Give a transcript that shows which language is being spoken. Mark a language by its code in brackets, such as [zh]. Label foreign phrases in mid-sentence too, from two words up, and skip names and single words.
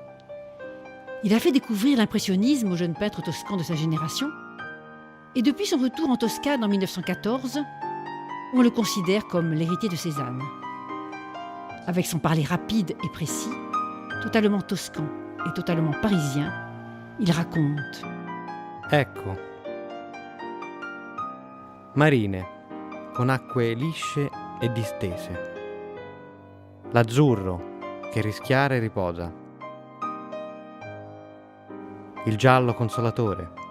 [fr] Il a fait découvrir l'impressionnisme aux jeunes peintres toscans de sa génération. Et depuis son retour en Toscane en 1914, on le considère comme l'héritier de Cézanne. Avec son parler rapide et précis, totalement toscan et totalement parisien, il raconte. [it] Ecco. Marine, con acque lisce e distese. L'azzurro, che rischiara e riposa. Il giallo consolatore.